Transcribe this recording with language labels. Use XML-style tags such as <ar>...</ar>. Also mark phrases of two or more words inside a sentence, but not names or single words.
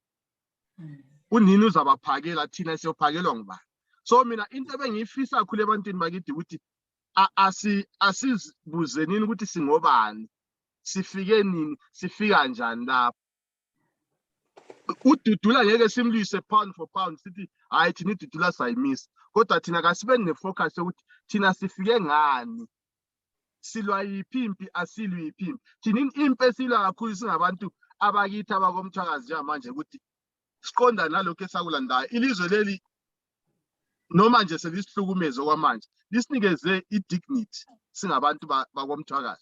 <nd>Unini uzabaphakela thina siyophakelwa ngubani? So mina into ebengiyifisa kakhulu ebantwini bakithi ukuthi asizibuze nini ukuthi singobani, sifike nini, sifika njani lapho. UDudula ngeke simlwise</nd> <en>pound for pound</en> <nd>sithi hayi thina iDudula sayimisa kodwa thina kasibe nefocus yokuthi thina sifike ngani, silwa yiphi impi asilwi yiphi impi. Thina impi esilwa kakhulu singabantu abakithi abakomthwakazi njengamanje ukuthi siqonda nalokho esakulandayo. Ilizwe leli noma nje selisihlukumeze kwamanje lisinikeze idignity singabantu bakomthwakazi.</nd>